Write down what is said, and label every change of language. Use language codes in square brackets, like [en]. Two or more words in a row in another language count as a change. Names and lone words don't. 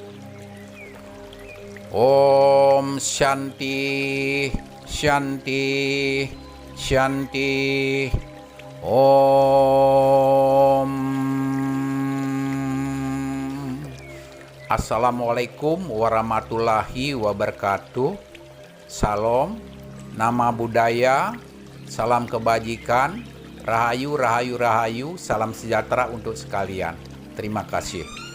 [sa] ॐ शान्तिः शान्तिः शान्तिः. Om. [ar] السلام عليكم ورحمة الله وبركاته. [id] Salam, nama budaya, salam kebajikan, rahayu, rahayu, rahayu, salam sejahtera untuk sekalian. Terima kasih.